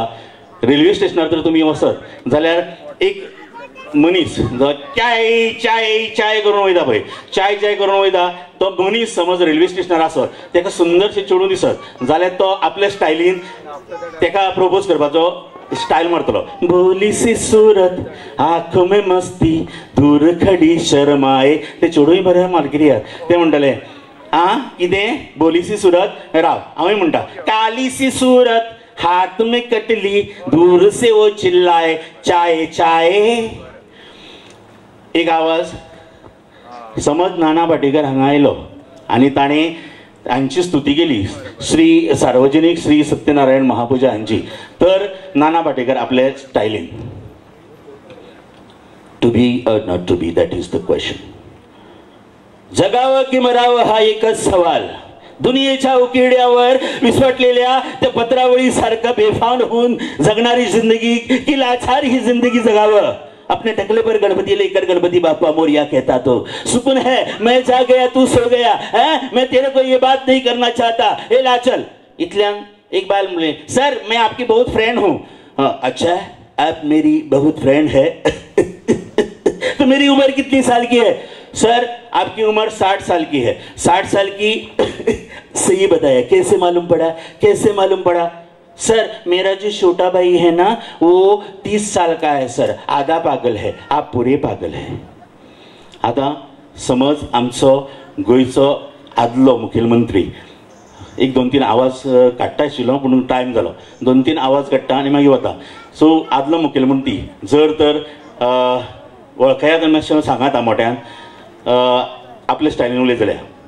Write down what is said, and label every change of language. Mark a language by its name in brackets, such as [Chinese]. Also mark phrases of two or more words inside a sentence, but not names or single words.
[Konkani] रेल्वे स्टेशनार तर तुमी वचत जाल्यार एक मनीस जो चाय चाय चाय करून वयता पळय, चाय करून वयता तो मनीस समज रेल्वे स्टेशनार आसत, ताका सुंदरशें चेडूं दिसत जाल्यार तो आपल्या स्टायलीन ताका प्रपोज करपाचो स्टायल मारतलो. [Hindi] बोली सी सूरत आँखों में मस्ती दूर खड़ी शर्माए. [Konkani] ते चेडूय बरें मालगिरी ते म्हणटले आं कितें [Hindi] बोली सी सूरत. [Konkani] राव हांवूय म्हणटा [Hindi] काली सी सूरत हाथ में कटली दूर से वो चिल्लाए चाय चाय. [Konkani] एक आवाज. समज नाना पाटेकर हांगा आयलो आनी ताणें हांची स्तुती केली श्री सार्वजनीक श्री सत्यनारायण महापुजा हांची, तर नाना पाटेकर आपले स्टायलीन [English] to be or not to be that is the question. [Marathi] जगावं की मरावं हा एकच सवाल. दुनियेच्या उकिरड्यावर विस्फटलेल्या त्या पत्रावळी सारखं बेफान होऊन जगणारी जिंदगी की लाचार ही जिंदगी जगावं. [Hindi] अपने टकले पर गणपति लेकर गणपति बापा मोरिया कहता तो सुकून है मैं जा गया तू सो गया है, मैं तेरे को ये बात नहीं करना चाहता. ए लाचल. इतल्यान एक बाल बोले सर मैं आपकी बहुत फ्रेंड हूँ. अच्छा आप मेरी बहुत फ्रेंड है तो मेरी उम्र कितनी साल की है? सर आपकी उम्र 60 साल की है. 60 साल की सही बताया. कैसे मालूम पड़ा? कैसे मालूम पड़ा? सर मेरा जो छोटा भाई है ना वो 30 साल का है सर. आधा पागल है, आप पूरे पागल है. [Konkani] आता समज आमचो गोंयचो आदलो मुखेलमंत्री एक 2-3 आवाज काडटा आशिल्लो पूण टायम जालो. 2-3 आवाज काडटा आनी मागीर वता. सो आदलो मुखेलमंत्री जर तर वळखया तर मातशें सांगात मोठ्यान आपले स्टायलीन उलयत जाल्यार.